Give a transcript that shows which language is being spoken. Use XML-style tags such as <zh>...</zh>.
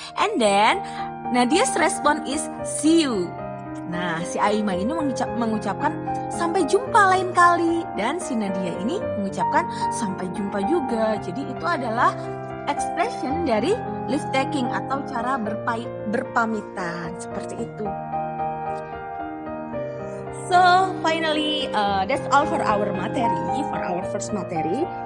<en>And then Nadia's response is see you.</en> <id>Nah, si Aima ini mengucapkan sampai jumpa lain kali, dan si Nadia ini mengucapkan sampai jumpa juga. Jadi itu adalah expression dari leave taking atau cara berpamitan seperti itu.</id> <en>So finally, that's all for our materi, for our first materi.</en>